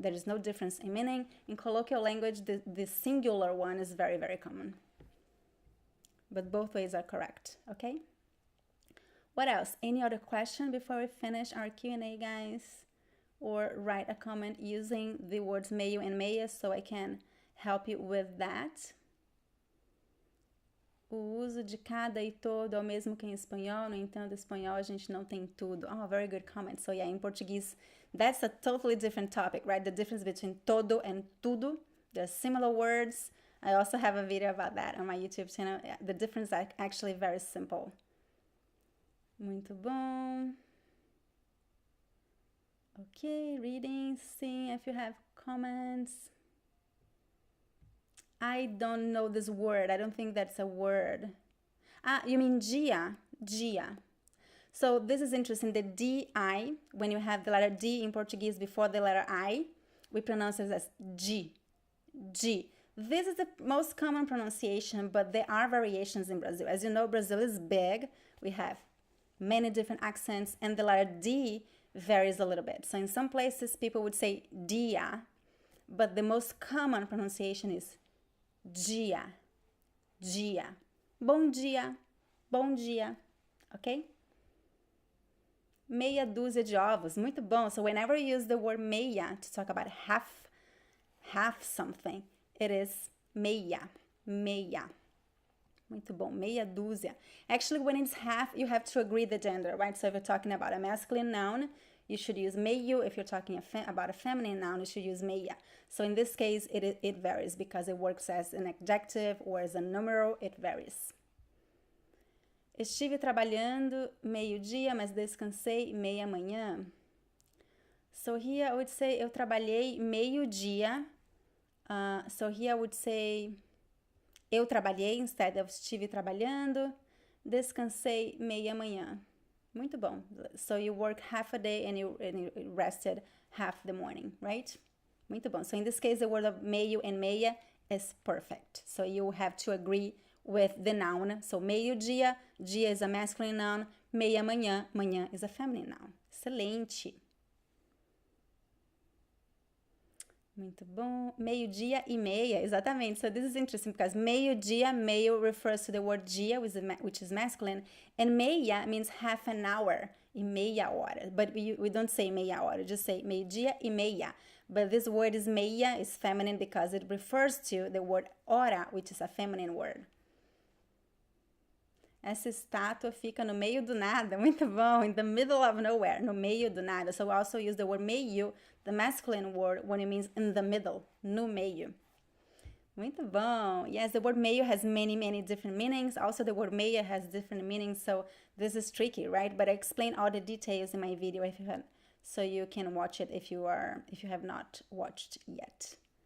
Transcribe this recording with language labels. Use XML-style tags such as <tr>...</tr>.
<en>There is no difference in meaning. In colloquial language, the singular one is very, very common. But both ways are correct, okay? What else? Any other question before we finish our Q&A, guys? Or write a comment using the words meio and meia so I can help you with that.</en> <pt>O uso de cada e todo é o mesmo que em espanhol, no entanto, em espanhol a gente não tem tudo.</pt> <en>Oh, very good comment. So yeah, in Portuguese, that's a totally different topic, right? The difference between todo and tudo. They're similar words. I also have a video about that on my YouTube channel. Yeah, the difference is actually very simple.</en> <pt>Muito bom.</pt> <en>Okay, reading, seeing if you have comments. I don't know this word. I don't think that's a word. You mean Gia? Gia. So this is interesting. The D-I, when you have the letter D in Portuguese before the letter I, we pronounce it as G. G. This is the most common pronunciation, but there are variations in Brazil. As you know, Brazil is big. We have many different accents, and the letter D varies a little bit. So in some places, people would say dia, but the most common pronunciation is Gia, Gia.</en> <pt>Bom dia, bom dia, okay? Meia dúzia de ovos, muito bom.</pt> <en>So whenever you use the word meia to talk about half something, it is meia, meia.</en> <pt>Muito bom. Meia dúzia.</pt> <en>Actually, when it's half, you have to agree the gender, right? So if you're talking about a masculine noun, you should use meio. If you're talking about a feminine noun, you should use meia. So in this case, it varies because it works as an adjective or as a numeral. It varies.</en> <pt>Estive trabalhando meio-dia, mas descansei meia-manhã.</pt> <en>So here I would say</en> <pt>eu trabalhei meio-dia.</pt> <en>So here I would say</en> <pt>eu trabalhei</pt> <en>instead of</en> <pt>estive trabalhando. Descansei meia-manhã. Muito bom.</pt> <en>So you work half a day and you rested half the morning, right?</en> <pt>Muito bom.</pt> <en>So in this case, the word of meio and meia is perfect. So you have to agree with the noun. So meio-dia, dia is a masculine noun. Meia-manhã, manhã is a feminine noun. Excelente.</en> <pt>Muito bom. Meio-dia e meia, exatamente.</pt> <en>So this is interesting because meio-dia, meio refers to the word dia, which is masculine, and meia means half an hour,</en> <pt>e meia hora.</pt> <en>But we don't say</en> <pt>meia hora,</pt> <en>just say</en> <pt>meio-dia e meia.</pt> <en>But this word is meia, is feminine because it refers to the word hora, which is a feminine word.</en> <pt>Essa estátua fica no meio do nada. Muito bom.</pt> <en>In the middle of nowhere.</en> <pt>No meio do nada.</pt> <en>So we also use the word meio, the masculine word, when it means in the middle.</en> <pt>No meio. Muito bom.</pt> <en>Yes, the word meio has many, many different meanings. Also, the word meia has different meanings. So this is tricky, right? But I explain all the details in my video if you have, so you can watch it if you have not watched yet.</en>